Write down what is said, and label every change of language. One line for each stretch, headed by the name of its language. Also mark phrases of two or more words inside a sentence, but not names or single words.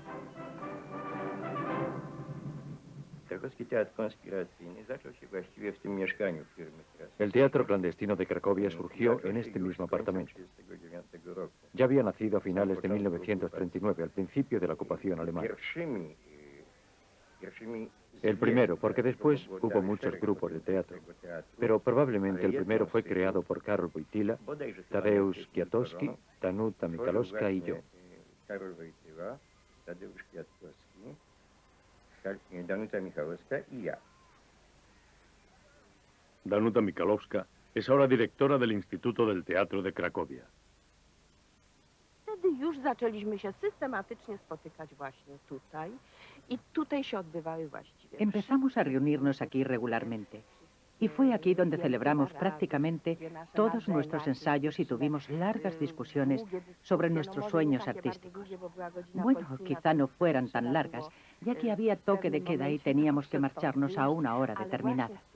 Spanish: El teatro clandestino de Cracovia surgió en este mismo apartamento. Ya había nacido a finales de 1939, al principio de la ocupación alemana. El primero, porque después hubo muchos grupos de teatro, pero probablemente el primero fue creado por Karol Wojtyła, Tadeusz Kwiatkowski, Danuta Michalowska y yo. Danuta Michalowska es ahora directora del Instituto del Teatro de Cracovia.
Polish: Wtedy już zaczęliśmy się systematycznie spotykać właśnie tutaj i tutaj się odbywały właściwie.
Spanish: Empezamos a reunirnos aquí regularmente y fue aquí donde celebramos prácticamente todos nuestros ensayos y tuvimos largas discusiones sobre nuestros sueños artísticos. Bueno, quizá no fueran tan largas, ya que había toque de queda y teníamos que marcharnos a una hora determinada.